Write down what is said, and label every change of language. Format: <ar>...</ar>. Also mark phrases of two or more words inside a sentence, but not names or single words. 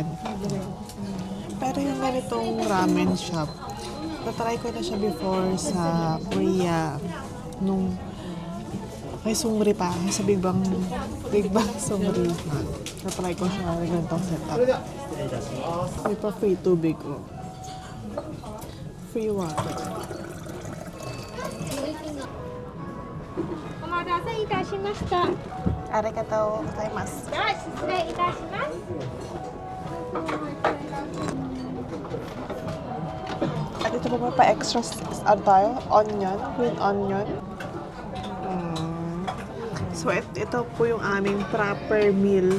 <tl>Pero yung ganitong</tl> <en>ramen shop,</en> <tl>natry ko na siya before sa Korea. Nung may sungri pa. Sa Big Bang sungri. Natry ko siya ng ganitong setup. May pa free tubig ko.</tl> <en>Free water.</en> <ja>お待たせいたしました。ありがとうございます. では失礼いたします。</ja> <tl>At ito po pa extra ano tayo?</tl> <en>Onion. Green onion. So,</en> <tl>ito po yung aming</tl> <en>proper meal.</en>